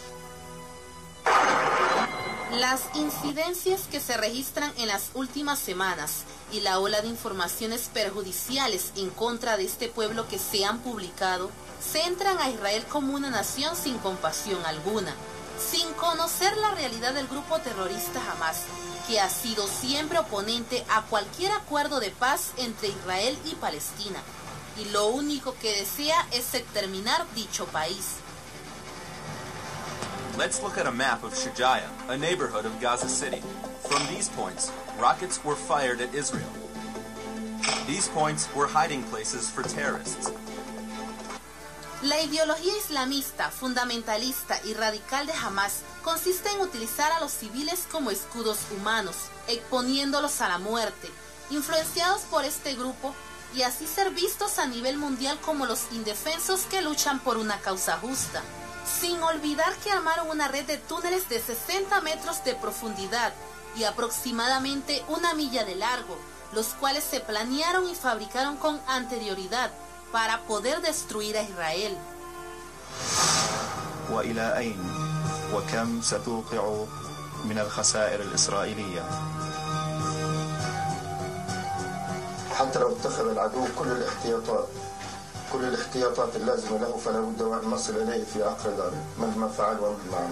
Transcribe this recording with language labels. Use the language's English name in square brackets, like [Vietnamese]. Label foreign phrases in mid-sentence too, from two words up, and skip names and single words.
[Spanish] Las incidencias que se registran en las últimas semanas y la ola de informaciones perjudiciales en contra de este pueblo que se han publicado centran a Israel como una nación sin compasión alguna, sin conocer la realidad del grupo terrorista Hamas, que ha sido siempre oponente a cualquier acuerdo de paz entre Israel y Palestina, y lo único que desea es exterminar dicho país. [English] Let's look at a map of Shujaya, a neighborhood of Gaza City. From these points, rockets were fired at Israel. These points were hiding places for terrorists. [Spanish] La ideología islamista, fundamentalista y radical de Hamas consiste en utilizar a los civiles como escudos humanos, exponiéndolos a la muerte, influenciados por este grupo y así ser vistos a nivel mundial como los indefensos que luchan por una causa justa. Sin olvidar que armaron una red de túneles de 60 metros de profundidad y aproximadamente 1 milla de largo, los cuales se planearon y fabricaron con anterioridad para poder destruir a Israel. [Arabic] وإلى أين وكم ستوقع من الخسائر الإسرائيلية؟ حتى لو اتخذ العدو كل الاحتياطات اللازمة له فلا بد وأن نصل إليه في عقر داره مهما فعل ومهما عمل.